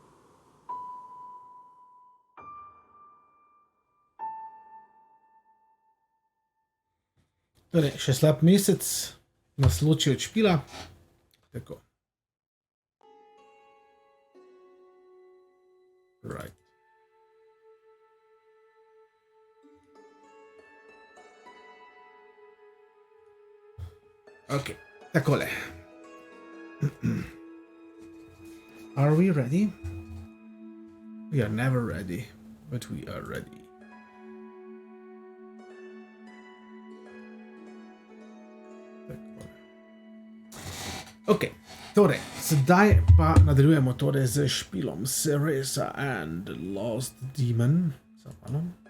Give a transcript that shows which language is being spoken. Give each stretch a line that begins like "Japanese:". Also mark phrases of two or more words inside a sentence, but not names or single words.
Slovenian: Torej, še slab mesec nas loči od špila. Tako.
English: Right.
Slovenian: Ok, takole.
English: Are we ready? We are never ready, but we are ready.
Slovenian: Ok, torej, sedaj pa nadaljujemo torej z špilom Cereza and Lost Demon. Zapalom.